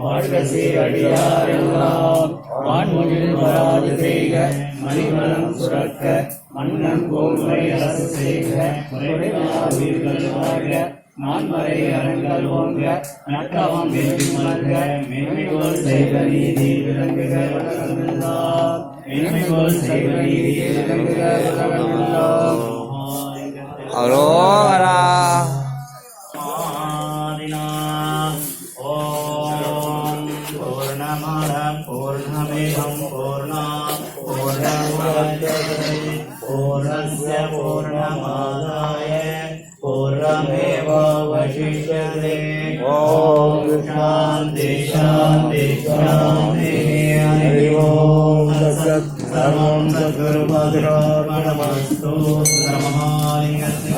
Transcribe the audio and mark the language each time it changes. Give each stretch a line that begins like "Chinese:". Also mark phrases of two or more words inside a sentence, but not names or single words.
Tamil: வாழ்க சீரடியாரெல்லாம் வான்மொழில் வராது செய்க மணிமலம் சுரக்க மன்னன் கோன்மை அரசு செய்க குறைவில்லாத உயிர்கள் வாழ்க நான்மறை அறங்கள் ஓங்க நற்றவம் வெற்றி மல்க மேன்மைகோள் செய்த நீதி விளங்குக உலகமெல்லாம் மேன்மைகோள் செய்த நீதி விளங்குக உலகமெல்லாம். அரோகரா.
Sanskrit: ओम् पूर्णमद पूर्णमिदम् पूर्णात् पूर्णमुदच्यते पूर्णस्य पूर्णमादाय पूर्णमेवावशिष्यते. ओम् शान्ति शान्ति शान्ति. हरि ओम् तत्सत्। सर्वम् सद्गुरुभगवानमस्तु. நமஹாலிங்கஸ்ய